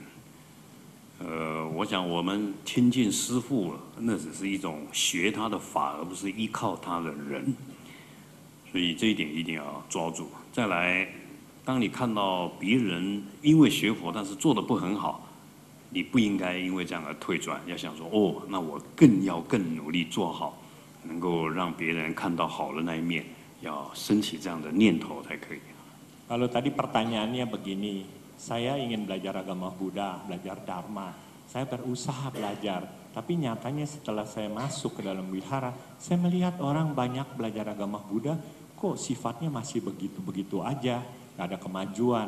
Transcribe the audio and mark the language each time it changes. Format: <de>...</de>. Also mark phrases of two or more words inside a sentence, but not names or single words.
<zh>我想我们亲近师父，那只是一种学他的法，而不是依靠他的人。所以这一点一定要抓住。再来， 当你看到别人因为学佛但是做得不很好，你不应该因为这样而退转，要想说哦，那我更努力做好，能够让别人看到好的那一面，要升起这样的念头才可以。</zh> <id>Kalau tadi pertanyaannya begini, saya ingin belajar agama Buddha, belajar Dharma, saya berusaha belajar, tapi nyatanya setelah saya masuk ke dalam wihara, saya melihat orang banyak belajar agama Buddha, kok sifatnya masih begitu-begitu aja, gak ada kemajuan.</id>